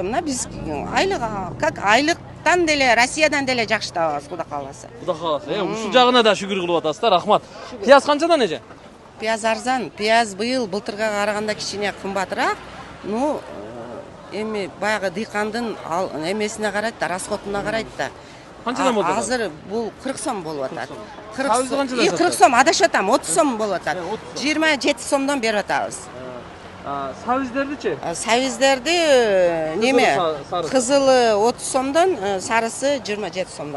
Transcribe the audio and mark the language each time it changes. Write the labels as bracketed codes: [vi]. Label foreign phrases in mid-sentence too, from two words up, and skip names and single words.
[ky] Мына биз айлыктан деле, Россиядан деле жакшы табабыз, Кудай кааласа. Кудай кааласа. Ушул жагына да шүгүр кылып атасыздар. Рахмат. Пияз канчадан эже? Пияз арзан. Пияз былтырга караганда кичине кымбатыраак. Эми баягы дыйкандын эмесине карайт да, расходуна карайт да. [uz] Qanchadan bo'ldi? Hozir bu 40 so'm bo'lyapti. 40 Savizni so'm. qanchadan 40 so'm, adashatam, 30 so'm bo'lyapti. 27 so'mdan beryapmiz. Savizlarni-chi? Savizlarni nima? sarisi. Qizili 30 so'mdan, sarisi 27 so'mdan.